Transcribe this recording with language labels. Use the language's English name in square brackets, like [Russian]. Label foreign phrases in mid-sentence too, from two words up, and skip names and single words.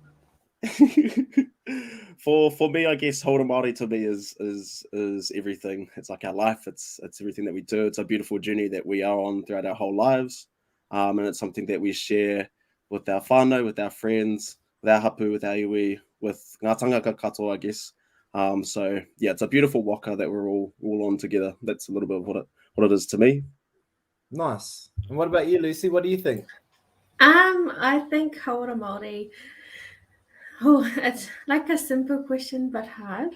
[English] For me, I guess [Māori] Hauora Māori [English] to me is everything. It's like our life. It's everything that we do. It's a beautiful journey that we are on throughout our whole lives, and it's something that we share with our whānau, with our friends, with our hapu, with our iwi, with [Māori] ngā tangaka katoa, [English] I guess. So yeah, it's a beautiful waka that we're all on together. That's a little bit of what it is to me. Nice. And what about you, Lucy? What do you think? I think [Māori] Hauora Māori. [English] Oh, it's like a simple question, but hard.